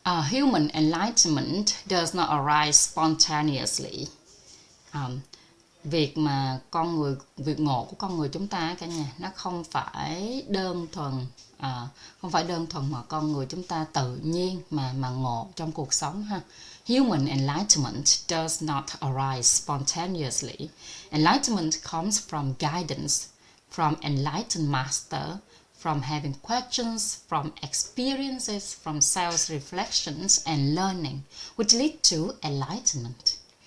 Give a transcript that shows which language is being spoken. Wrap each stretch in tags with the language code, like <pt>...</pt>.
<en>Human enlightenment does not arise spontaneously.</en> <vi>Việc ngộ của con người chúng ta cả nhà, nó không phải đơn thuần mà con người chúng ta tự nhiên mà ngộ trong cuộc sống ha.</vi> <en>Human enlightenment does not arise spontaneously. Enlightenment comes from guidance, from enlightened master, from having questions, from experiences, from self-reflections and learning, which lead to enlightenment.</en>